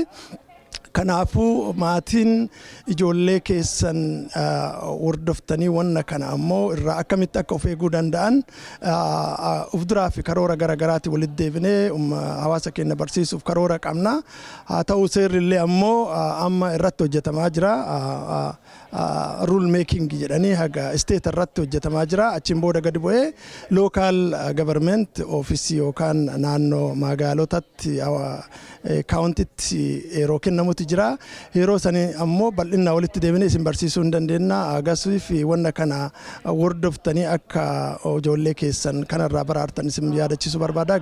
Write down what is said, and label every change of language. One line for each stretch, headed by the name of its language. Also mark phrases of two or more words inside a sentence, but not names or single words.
Oromo: Kanaafuu maatiin ijoollee keessan hordoftanii wanna kana ammoo irraa akkamitti akka of eeguu danda'an ufduraa fi karoora garagaraatti walitti deebinee hawaasa keenya barsiisuuf karoora qabna. Haa ta'u seerrillee ammoo amma irratti hojjetamaa jira.
English: Rule making
Oromo: jedhanii haga state irratti hojjetamaa jira. Achiin booda gadi bu'ee
English: local government office
Oromo: yookaan naannoo magaalotatti countytti yeroo kennamutti jira. Yeroo sanii ammoo bal'inaa walitti deebinee isin barsiisuu hin dandeenya. Agarsiif wanna kana hordoftanii akka ijoollee keessan kanarraa baraartan isin yaadachiisuu barbaada.